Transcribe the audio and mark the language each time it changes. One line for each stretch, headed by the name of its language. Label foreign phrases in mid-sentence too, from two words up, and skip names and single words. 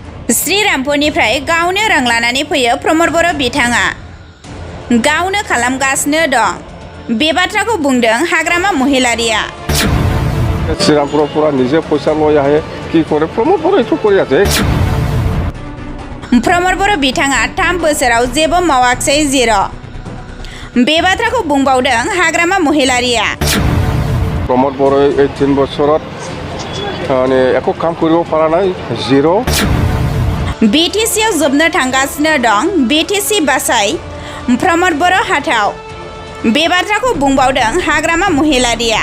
Bodo: श्रीरामपुरनिफ्राय गावनो रां लानानै फैयो प्रमद बर' बिथाङा गावनो खालामगासिनो दं बे बाथ्राखौ बुंदों हाग्रामा महिलारिया।
Assamese: শ্ৰীৰামপুৰ পূৰা নিজে পইচা লৈ আহে কি কৰে প্ৰমদ বৰ' এথ' কৰি আছে।
Bodo: प्रमद बर' बिथाङा 3 बोसोराव जेबो मावाखै जिर' बे बाथ्राखौ बुंबावदों हाग्रामा महिलारिया। प्रमद बर' এই 3 বছৰত মানে একো কাম কৰিব পৰা নাই জিৰ'। बिटिसिआव जोबनो थांगासिनो दं बिटिसि बासाय प्रमद बर' हाथाव बे बाथ्राखौ बुंबावदों हाग्रामा महिलारिया।